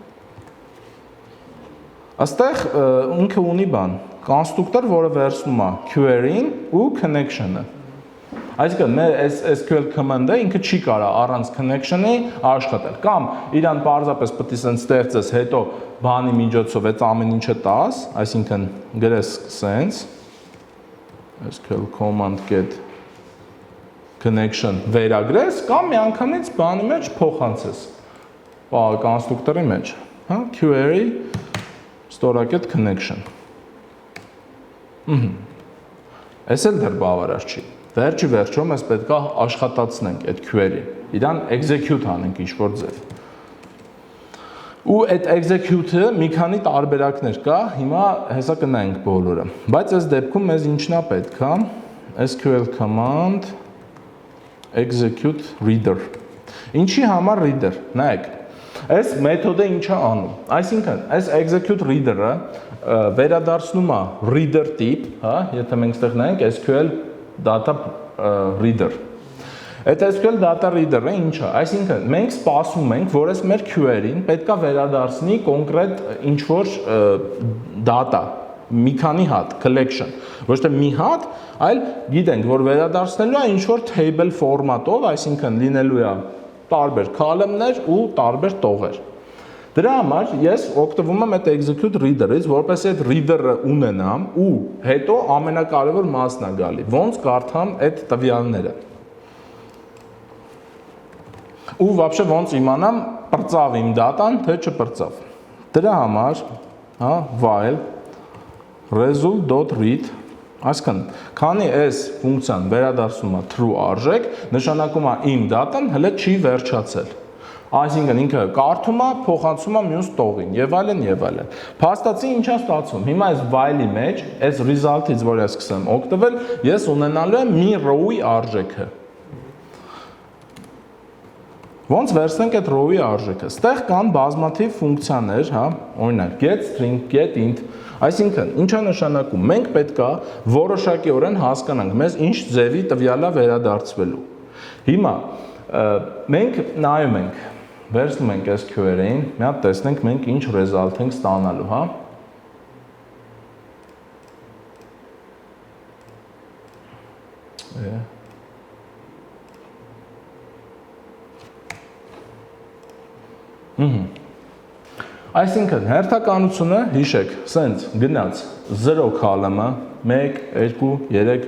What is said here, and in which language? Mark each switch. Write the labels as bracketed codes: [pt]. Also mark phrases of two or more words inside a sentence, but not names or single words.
[hy] Աստեղ ինքը ունի բան, constructor, որը վերցնում է query-ն ու connection-ը։ Այսինքն մեր [en] SQL command-ը [hy] ինքը չի կարա առանց connection-ի աշխատել կամ իրան պարզապես պետք է սենց ստեղծես, հետո բանի միջոցով այդ ամեն ինչը տաս, այսինքն գրես սենց [en] SQL command get connection [hy] վերագրես կամ միանգամից բանի մեջ փոխանցես կոնստրուկտորի մեջ, հա, [en] query store-get connection։ [hy] Այս էլ դեռ բավարար չի։ Վերջի վերջում ես պետք է աշխատացնենք այդ query-ն։ իրան execute անենք ինչ-որ ձև։ Ու այդ execute-ը մի քանի տարբերակներ կա, հիմա հեսա կնայենք բոլորը։ Բայց այս դեպքում մեզ ինչն է պետք, հա? [en] SQL command execute reader։ [hy] Ինչի համար reader։ Նայեք, այս մեթոդը ինչ է անում։ Այսինքն, այս [en] execute reader-ը [hy] վերադարձնում է reader տիպ, հա, եթե մենք ստեղ նայենք [en] SQL data reader։ [hy] Այդ [en] SQL data reader-ը [hy] ինչ է։ Այսինքն, մենք սպասում ենք, որ այս մեր query-ին պետքա վերադարձնի կոնկրետ ինչ-որ data, մի քանի հատ, collection։ Ոչ թե մի հատ, այլ գիտենք, որ վերադարձնելու է ինչ-որ table ֆորմատով, այսինքն լինելու է տարբեր column-ներ ու տարբեր տողեր։ Դրա համար ես օգտվում եմ այդ [en] execute reader-ից, [hy] որպես այդ reader-ը ունենամ ու հետո ամենակարևոր մասն է գալի, ոնց կարդամ այդ տվյալները։ Ու вообще ոնց իմանամ պրծավ իմ դատան, թե չպրծավ։ Դրա համար, հա, [en] while result.read, [hy] այսինքն, քանի այս ֆունկցիան վերադարձում է true արժեք, նշանակում է իմ դատան հələ չի վերջացել։ Այսինքն ինքը կարդում է, փոխանցում է մյուս տողին եւ այլն եւ այլն։ Փաստացի ինչա ստացվում։ Հիմա այս while-ի մեջ, այս result-ից, որ ես սկսեմ օգտվել, ես ունենալու եմ մի row-ի արժեքը։ Ոնց վերցնենք այդ row-ի արժեքը։ Ստեղ կան բազմաթիվ ֆունկցիաներ, հա, օրինակ [en] get string, get int, [hy] այսինքն ինչա նշանակում։ Մենք պետքա որոշակիորեն հասկանանք, մեզ ինչ ձևի տվյալ է վերադարձվելու։ Հիմա մենք նայում ենք, վերցնում ենք այս query-ին, մի հատ տեսնենք մենք ինչ result ենք ստանալու, հա։ Այսինքն հերթականությունը հիշեք, սենց գնաց 0 column-ը 1 2 3